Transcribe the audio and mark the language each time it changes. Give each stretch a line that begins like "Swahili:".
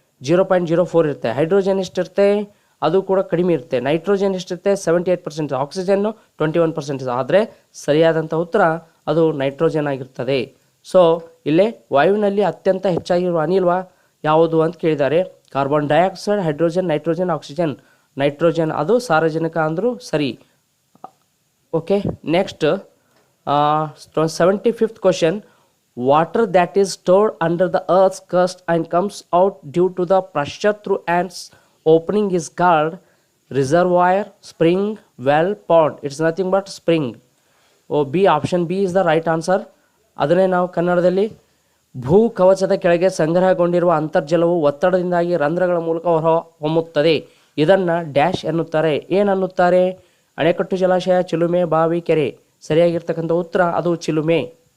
Kannada: 0.04 ಇರುತ್ತೆ. ಹೈಡ್ರೋಜನ್ ಎಷ್ಟಿರುತ್ತೆ? ಅದು ಕೂಡ ಕಡಿಮೆ ಇರುತ್ತೆ. ನೈಟ್ರೋಜನ್ ಎಷ್ಟಿರುತ್ತೆ? 78%. ಆಕ್ಸಿಜನ್ನು 21%. ಆದರೆ ಸರಿಯಾದಂಥ ಉತ್ತರ ಅದು ನೈಟ್ರೋಜನ್ ಆಗಿರ್ತದೆ. ಸೊ ಇಲ್ಲೇ ವಾಯುವಿನಲ್ಲಿ ಅತ್ಯಂತ ಹೆಚ್ಚಾಗಿರುವ ಅನಿಲ ಯಾವುದು ಅಂತ ಕೇಳಿದ್ದಾರೆ. Carbon dioxide, hydrogen, nitrogen, oxygen. Nitrogen ಅದು ಸಾರಜನಕ ಅಂದರೂ ಸರಿ.
English: Okay, next 75th question, water that is stored under the earth's crust and comes out due to the pressure through ants opening is called reservoir, spring, well, pond. It's nothing but spring. B option B is the right answer.
Kannada: ಅದನ್ನೇ ನಾವು ಕನ್ನಡದಲ್ಲಿ ಭೂ ಕವಚದ ಕೆಳಗೆ ಸಂಗ್ರಹಗೊಂಡಿರುವ ಅಂತರ್ಜಲವು ಒತ್ತಡದಿಂದಾಗಿ ರಂಧ್ರಗಳ ಮೂಲಕ ಹೊಮ್ಮುತ್ತದೆ. ಇದನ್ನು dash ಎನ್ನುತ್ತಾರೆ. ಏನನ್ನುತ್ತಾರೆ? ಅಣೆಕಟ್ಟು, ಜಲಾಶಯ, ಚಿಲುಮೆ, ಬಾವಿ, ಕೆರೆ. ಸರಿಯಾಗಿರ್ತಕ್ಕಂಥ ಉತ್ತರ ಅದು ಚಿಲುಮೆ.